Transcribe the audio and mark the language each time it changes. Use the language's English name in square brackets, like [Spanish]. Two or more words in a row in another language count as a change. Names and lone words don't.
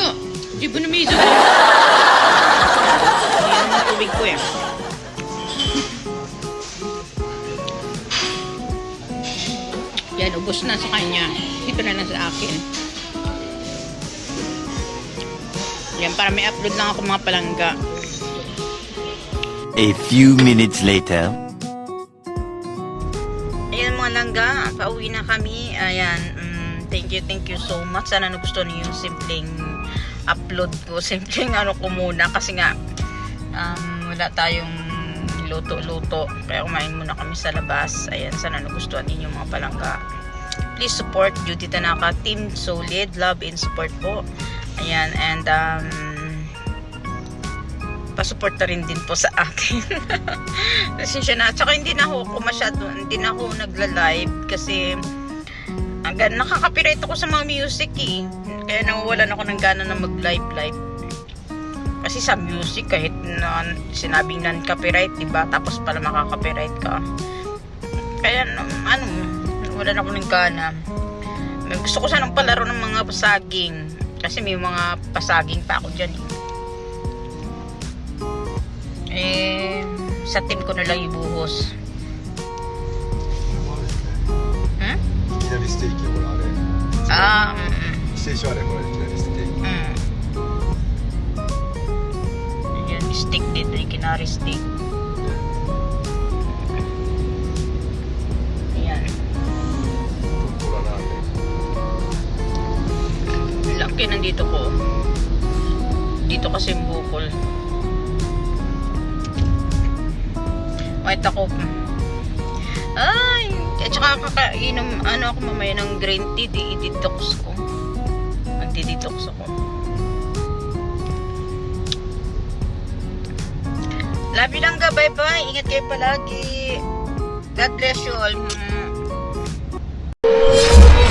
[Filipino] Hindi ba na miso? Hindi naman tubig ko eh. Yan, ubos na sa kanya. Ito na lang sa akin. Yan, para may upload lang ako mga palangga. [English] A few minutes later. [Filipino] Ayan mga langga, pauwi na kami. Ayan, [English] thank you so much. [Filipino] Sana nagustuhan niyo yung simpleng upload ko. Simpleng ano ko muna kasi nga wala tayong luto-luto. Kaya kumain muna kami sa labas. Ayan, sana nagustuhan niyo mga palangga. [English] Please support Judy Tanaka, Team Solid, love and support po. [Filipino] Ayan, and pasuporta rin din po sa akin. Pasensya na. Tsaka hindi na ako nagla-live kasi nakaka-copyright ako sa mga music eh. Kaya nawawalan ako ng gana na mag-live. Kasi sa music, kahit sinabing non-copyright, diba? Tapos pala makaka-copyright ka. Kaya wala na ako ng gana. Gusto ko sanang palaro ng mga pasaging. Kasi may mga pasaging pa ako dyan sa team ko na lang ibuhos. [Japanese] いきなりステーキほらあれステーションあれほらいきなりステーキ [Filipino] Yan, stick dito, kinari stick. Ayan. [Japanese] ほらラーメン [Filipino] Laki nandito ko. Dito kasi bukol. Wait ako. Ay! At saka kakainom, ako mamaya ng [English] green tea, [Filipino] i-detox ko. Magdi-detox ako. [English] Love you [Filipino] lang ka, bye-bye. Ingat kayo palagi. [English] God bless you all.